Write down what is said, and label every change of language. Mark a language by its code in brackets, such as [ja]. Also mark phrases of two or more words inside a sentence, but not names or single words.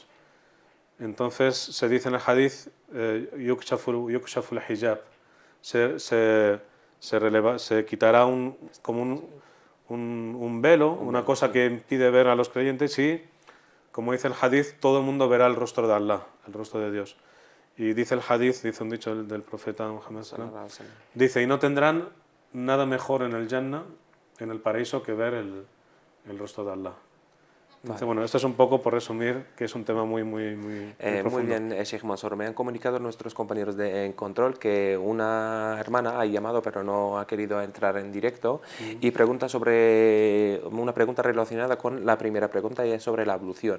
[es] Entonces se dice en el hadith, [ar] يكشف الحجاب, [es] se quitará como un velo, una cosa que impide ver a los creyentes y, como dice el hadith, todo el mundo verá el rostro de Allah, el rostro de Dios. Y dice el hadith, dice un dicho del profeta Muhammad [ar] صلى الله عليه وسلم, [es] dice, y no tendrán nada mejor en el Jannah, en el paraíso, que ver el rostro de Allah. Entonces, bueno, esto es un poco por resumir, que es un tema muy profundo. Muy bien, Sheikh Mansour. Me han comunicado nuestros compañeros de en control que una hermana ha llamado pero no ha querido entrar en directo y pregunta sobre una pregunta relacionada con la primera pregunta y es sobre la ablución.